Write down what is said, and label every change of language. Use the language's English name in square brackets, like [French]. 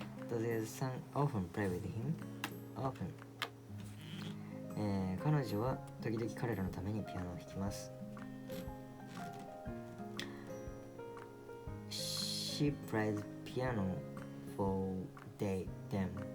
[English] Does your son often play with him? Often. [Japanese] 彼女は時々彼らのためにピアノを弾きます。 [English] She plays piano for them.